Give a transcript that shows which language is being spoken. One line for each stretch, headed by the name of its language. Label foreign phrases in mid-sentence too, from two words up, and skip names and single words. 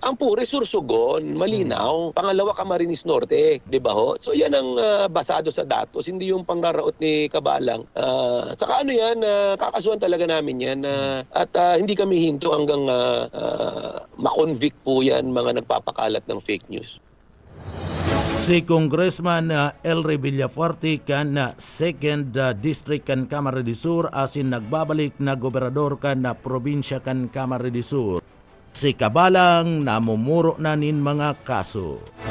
Filipino: Ang Puris, Sursugon, malinaw. Pangalawa, Camarines Norte. Di ba ho? So yan ang basado sa datos. Hindi yung pangraraot ni Kabalang. Saka ano yan, kakasuhan talaga namin yan at hindi kami hinto hanggang makonvict po yan mga nagpapakalat ng
English: fake news.
Bikol: Si Congressman Elry Villapuerte kan 2nd District kan Camarines Sur asin nagbabalik na gobernador kan na probinsya kan Camarines Sur. Si Kabalang namumuro na nin mga kaso.